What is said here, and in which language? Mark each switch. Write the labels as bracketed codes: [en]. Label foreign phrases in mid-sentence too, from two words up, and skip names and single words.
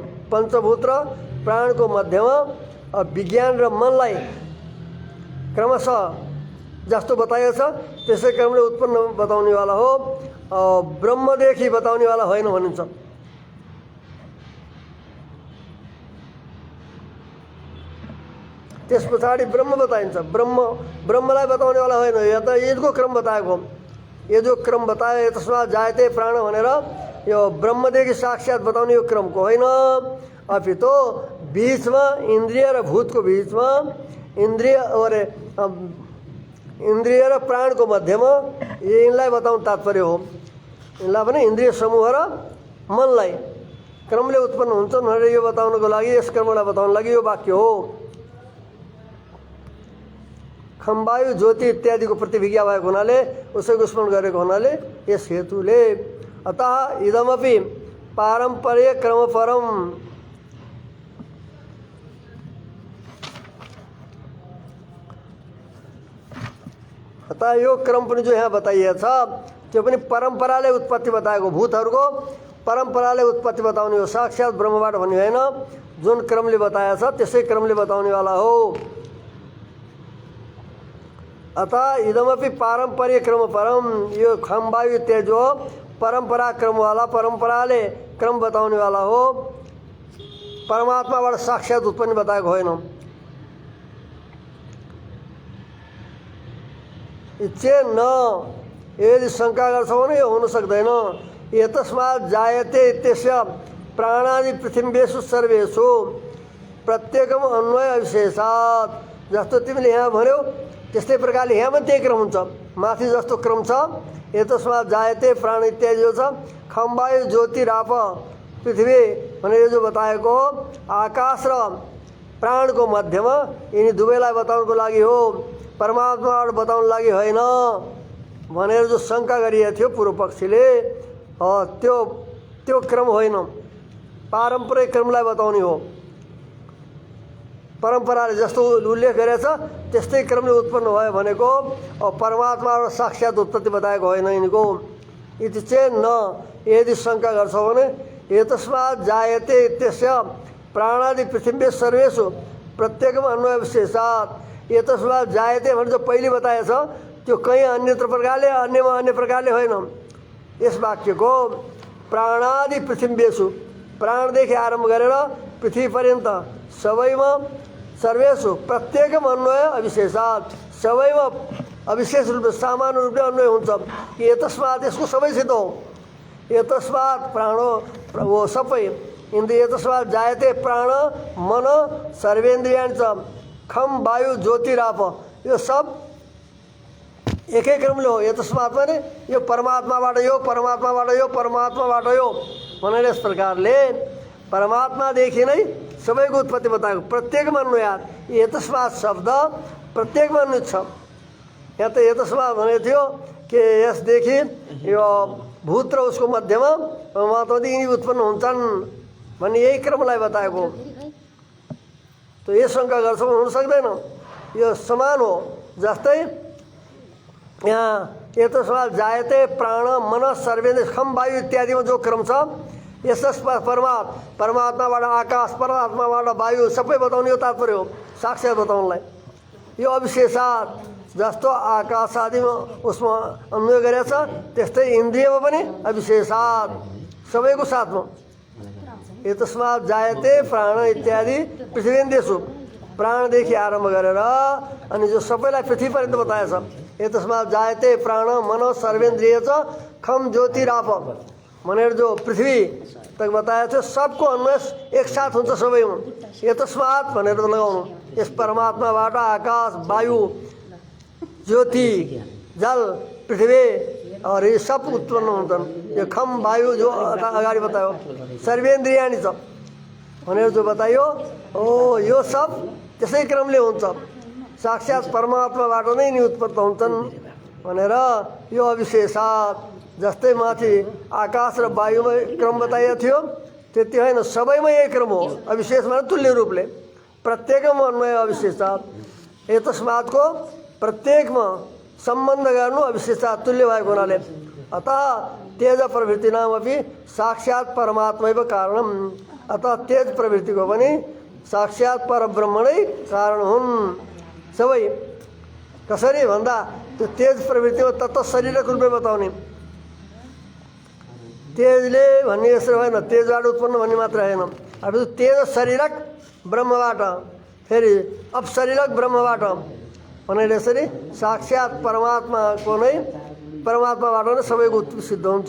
[ne] पंचभूत र प्राणको मध्यमा विज्ञान र मनलाई क्रमशः जस्तो बताइएको छ त्यसै क्रमले उत्पन्न बताउनेवाला हो, ब्रह्मदेखि बताउनेवाला होइन भनिन्छ। त्यस पछाडि ब्रह्म बताइन्छ। ब्रह्मलाई बताउनेवाला होइन, या त यजको क्रम बताएको। यजो क्रम बतायो [sa] तस्मात् जायते प्राण [ne] भनेर यो ब्रह्मदेखि साक्षात् बताउने यो क्रमको होइन, अपितो बिचमा इन्द्रिय र भूतको बिचमा इन्द्रिय र प्राणको मध्यमा यिनलाई बताउनु तात्पर्य हो। यिनलाई पनि इन्द्रिय समूह र मनलाई क्रमले उत्पन्न हुन्छन् भनेर यो बताउनको लागि, यस क्रमलाई बताउनको लागि यो वाक्य हो। खम्बायु ज्योति इत्यादिको प्रतिभिज्ञा भएको हुनाले, उसैको स्मरण गरेको हुनाले यस हेतुले [sa] अतः इदमपि पारम्परिक क्रमपरम, [ne] अतः यो क्रम पनि जो यहाँ बताइएको छ त्यो पनि परम्पराले उत्पत्ति बताएको, भूतहरूको परम्पराले उत्पत्ति बताउने हो, साक्षात् ब्रह्मबाट भन्ने होइन। जुन क्रमले बताएको छ त्यसै क्रमले बताउनेवाला हो। [sa] अतः इदमपि पारम्परिक क्रम परम, [ne] यो खम्बायु इत्यादि जो परम्परा क्रमवाला, परम्पराले क्रम बताउनेवाला हो, परमात्माबाट साक्षात् उत्पन्न बताएको होइन। इच्छे न, यदि शङ्का गर्छौ भने यो हुन सक्दैन। [sa] एतस्मात् जायते इत्यस्य प्राणादि पृथिव्येषु सर्वेषु प्रत्येकम अन्वय अविशेषात्, [ne] जस्तो तिमीले यहाँ भन्यौ त्यस्तै प्रकारले यहाँ पनि त्यही क्रम हुन्छ। माथि जस्तो क्रम छ [sa] एतस्मात् जायते प्राण [ne] इत्यादि जो छ, [sa] खम्बायु ज्योतिराप पृथ्वी [ne] भनेर जो बताएको आकाश र प्राणको मध्यमा यिनी दुवैलाई बताउनको लागि हो, परमात्माबाट बताउनको लागि होइन भनेर जो शङ्का गरिएको थियो पूर्व पक्षीले, त्यो क्रम होइन, पारम्परिक क्रमलाई बताउने हो। परम्पराले जस्तो उल्लेख गरेछ त्यस्तै क्रमले उत्पन्न भयो भनेको, परमात्माबाट साक्षात् उत्पत्ति बताएको होइन यिनको। [sa] इति चेत् न, [ne] यदि शङ्का गर्छौ भने [sa] एतस्मात् जायते इत्यस्य प्राणादि पृथिव्य सर्वेषु प्रत्येकम अन्वय विशेषात्, एतस्मात् जायते [ne] भने जो पहिले बताएछ त्यो कहीँ अन्यत्र प्रकारले, अन्यमा अन्य प्रकारले होइन। यस वाक्यको [sa] प्राणादि पृथिव्येषु, [ne] प्राणदेखि आरम्भ गरेर पृथ्वी पर्यन्त सबैमा [sa] सर्वेषु प्रत्येकम अन्वय अविशेषात्, [ne] सबैमा अविशेष रूपले सामान्य रूपले अन्वय हुन्छ। एतस्मात् यसको सबैसित हो। [sa] एतस्मात् प्राणो वो सबै इन्द्रिय, एतस्मात् जायते प्राण मन सर्वेन्द्रियाणि च खम वायु ज्योतिराप, [ne] यो सब एकै क्रमले हो। एतस्मात् भने यो परमात्माबाट यो, परमात्माबाट यो, परमात्माबाट यो भनेर यस प्रकारले परमात्मादेखि नै सबैको उत्पत्ति बताएको। प्रत्येकमा अन्वयात्, एतस्मात् शब्द प्रत्येकमा अन्वित छ। यहाँ त एतस्मात् भनेको थियो कि यसदेखि यो भूत र उसको मध्यमा परमात्मादेखि यिनी उत्पन्न हुन्छन् भन्ने यही क्रमलाई बताएको। त यो शङ्का गर्छौँ हुन सक्दैन, यो समान हो। जस्तै यहाँ [sa] एतस्मात् जायते प्राण मन सर्वेन्द्रिय खम वायु [ne] इत्यादिमा जो क्रम छ, यस परमात्माबाट आकाश, परमात्माबाट वायु सबै बताउने हो तात्पर्य हो, साक्षात् बताउनलाई। यो अविशेषात्, जस्तो आकाश आदिमा उसमा अन्वय गरेछ त्यस्तै इन्द्रियमा पनि अविशेषात्, सबैको साथमा। [sa] एतस्मात् जायते प्राण इत्यादि पृथ्वीन्द्रियेषु, [ne] प्राणदेखि आरम्भ गरेर अनि जो सबैलाई पृथ्वी पर्यन्त बताएछ। [sa] एतस्मात् जायते प्राण मन सर्वेन्द्रिय च खम ज्योतिराप [ne] भनेर जो पृथ्वी तक बताएको थियो, सबको अन्वय एकसाथ हुन्छ सबैमा। एतस्मात् भनेर त लगाउनु, यस परमात्माबाट आकाश, वायु, ज्योति, जल, पृथ्वी [hi] और ये सब [ne] उत्पन्न हुन्छन्। यो खम वायु जो अगाडि बतायो, सर्वेन्द्रियाणि छ भनेर जो बतायो, यो सब त्यसै क्रमले हुन्छ, साक्षात् परमात्माबाट नै नि उत्पन्न हुन्छन् भनेर यो अविशेषात्। जस्तै माथि आकाश र वायुमा क्रम बताइएको थियो त्यति होइन, सबैमा यही क्रम हो। अविशेषमा तुल्य रूपले प्रत्येकमा [sa] अन्वय अविशेषात्। [ne] एतस्मात्को प्रत्येकमा सम्बन्ध गर्नु अविशेषात् तुल्य भएको हुनाले, [sa] अतः तेज प्रवृत्तिनाम अपि साक्षात् परमात्मैव कारणम्, [ne] अतः तेज प्रवृत्तिको पनि साक्षात् परब्रह्म नै कारण हुन्। सबै कसरी भन्दा त्यो तेज प्रवृत्तिमा तत्त्व शरीरक रूपले बताउने। तेजले भन्ने यसरी होइन, तेजबाट उत्पन्न भन्ने मात्र होइन। अब तेज शरीरक ब्रह्मबाट, फेरि अपशरीरक ब्रह्मबाट भनेर यसरी साक्षात् परमात्माको नै, परमात्माबाट नै सबैको उत्पत्ति सिद्ध हुन्छ।